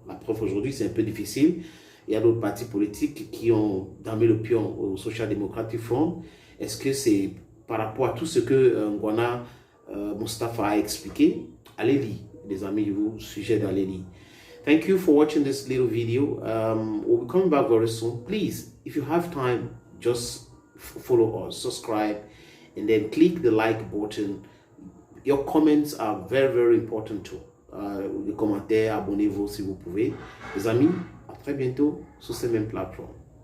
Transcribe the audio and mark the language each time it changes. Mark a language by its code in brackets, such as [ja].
[fr] La preuve aujourd'hui, c'est un peu difficile. Il y a d'autres partis politiques qui ont damé le pion au Social Democratic Front. Est-ce que c'est par rapport à tout ce que Ngwana Mustafa a expliqué? Allez lire, les amis, je vous suggère d'aller lire. [en] Thank you for watching this little video. We'll be coming back very soon. Please, if you have time, just follow us, subscribe, and then click the like button. Your comments are very, very important too. [fr] Les commentaires, abonnez-vous si vous pouvez. Les amis, à très bientôt sur ces mêmes plateformes.